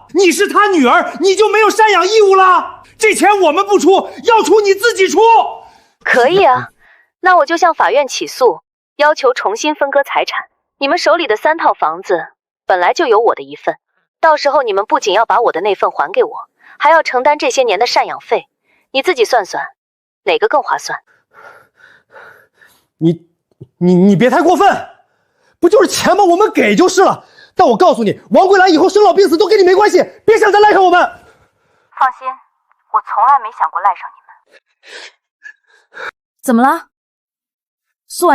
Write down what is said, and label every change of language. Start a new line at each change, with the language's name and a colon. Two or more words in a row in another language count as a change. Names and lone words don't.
Chinese: 你是他女兒，你就沒有贍養義務了？這錢我們不出，要出你自己出。可以啊，那我就向法院起訴，要求重新分割財產。你們手裡的3套房子本來就有我的一份。到時候你們不僅要把我的那份還給我，還要承擔這些年的贍養費，你自己算算，哪個更划算？你別太過分，不就是錢嗎？我們給就是了。但我告訴你，王桂蘭以後生老病死都跟你沒關係，別想再賴上我們。放心，我從來沒想過賴上你們。